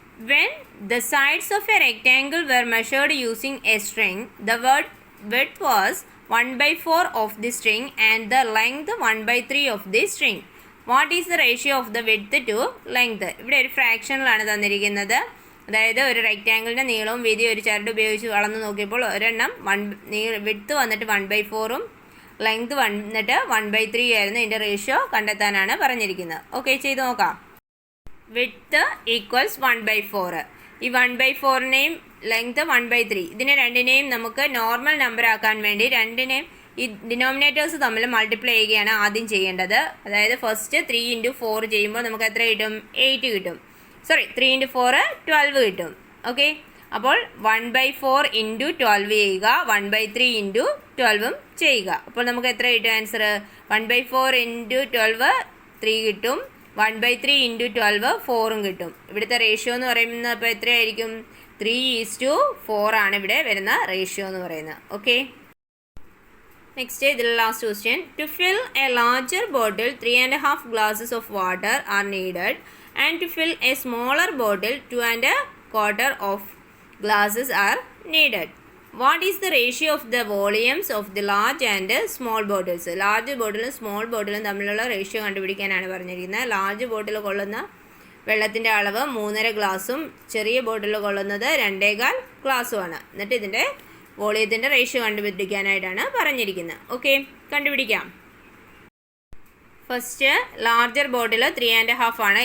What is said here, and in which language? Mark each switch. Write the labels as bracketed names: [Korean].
[English] When the sides of a rectangle were measured using a string, the width was 1/4 of the string and the length 1/3 of the string. What is the ratio of the width to length? [Malayalam] ഇവിടെ ഒരു ഫ്രാക്ഷനിലാണ് തന്നിരിക്കുന്നത്. അതായത് ഒരു റെക്റ്റാങ്കിളിൻ്റെ നീളവും വീതിയും ഒരു ചരട് ഉപയോഗിച്ച് അളന്ന് നോക്കിയപ്പോൾ ഒരെണ്ണം വിഡ്ത്ത് വന്നിട്ട് 1/4ഉം ലെങ്ത് വന്നിട്ട് 1/3 ആയിരുന്നു. ഇതിൻ്റെ റേഷ്യോ കണ്ടെത്താനാണ് പറഞ്ഞിരിക്കുന്നത്. ഓക്കെ, ചെയ്ത് നോക്കാം. Width equals 1/4. ഈ 1/4നെയും ലെങ്ത് 1/3 ഇതിനെ രണ്ടിനെയും നമുക്ക് നോർമൽ നമ്പർ ആക്കാൻ വേണ്ടി രണ്ടിനെയും ഈ ഡിനോമിനേറ്റേഴ്സ് തമ്മിൽ മൾട്ടിപ്ലൈ ചെയ്യുകയാണ് ആദ്യം ചെയ്യേണ്ടത്. അതായത് ഫസ്റ്റ് 3 × 4 ചെയ്യുമ്പോൾ നമുക്ക് എത്ര കിട്ടും? 8 കിട്ടും. 3 × 4 12 കിട്ടും. ഓക്കെ. അപ്പോൾ 1/4 × 12 ചെയ്യുക, 1/3 × 12ഉം ചെയ്യുക. അപ്പോൾ നമുക്ക് എത്ര കിട്ടും ആൻസർ? 1/4 × 12 3 കിട്ടും. 1/3 × 12 4ഉം കിട്ടും. ഇവിടുത്തെ റേഷ്യോ എന്ന് പറയുന്നത് അപ്പോൾ എത്രയായിരിക്കും? 3:4 ആണ് ഇവിടെ വരുന്ന റേഷ്യോ എന്ന് പറയുന്നത്. ഓക്കെ. നെക്സ്റ്റ് ഇതിൽ last question. [English] To fill a larger bottle 3.5 glasses of water are needed and to fill a smaller bottle 2.25 of glasses are needed. What is the ratio of the volumes of the large and small bottles? [Malayalam] Large ബോട്ടിലും small ബോട്ടിലും തമ്മിലുള്ള ratio കണ്ടുപിടിക്കാനാണ് പറഞ്ഞിരിക്കുന്നത്. Large ബോട്ടിൽ കൊള്ളുന്ന വെള്ളത്തിൻ്റെ അളവ് 3.5 ഗ്ലാസും ചെറിയ ബോട്ടിൽ കൊള്ളുന്നത് 2.25 ഗ്ലാസുമാണ്. എന്നിട്ട് ഇതിൻ്റെ വോളിയത്തിൻ്റെ റേഷ്യോ കണ്ടുപിടിക്കാനായിട്ടാണ് പറഞ്ഞിരിക്കുന്നത്. ഓക്കെ, കണ്ടുപിടിക്കാം. ഫസ്റ്റ് ലാർജർ ബോട്ടിൽ 3.5 ആണ്.